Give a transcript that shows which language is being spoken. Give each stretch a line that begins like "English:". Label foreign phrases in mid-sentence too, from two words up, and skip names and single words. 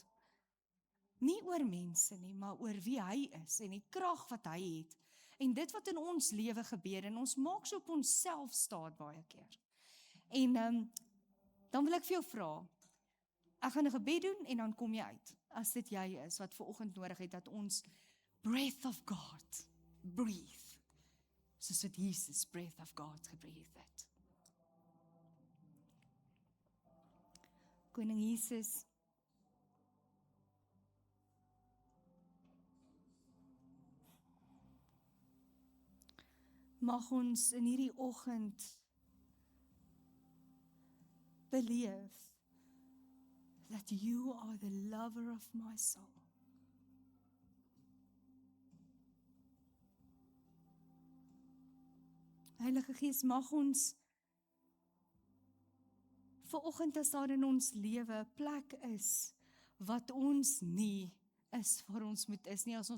Afrikaans: Nie oor mense nie, maar oor wie hy is, en die krag wat hy het, en dit wat in ons lewe gebeur, en ons maak so op onsself staat baie keer. En dan wil ek vir jou vra, ek gaan 'n gebed doen, en dan kom jy uit, as dit jy is, wat vanoggend nodig het, dat ons
English: breath of God,
Afrikaans: breathe, soos wat Jesus
English: breath of God
Afrikaans: gebreathe het. Koning Jesus, mag ons in hierdie oggend beleef
English: that you are the lover of my soul.
Afrikaans: Heilige Gees, mag ons vanoggend, as daar in ons lewe 'n plek is wat ons nie is waar ons moet is nie, as ons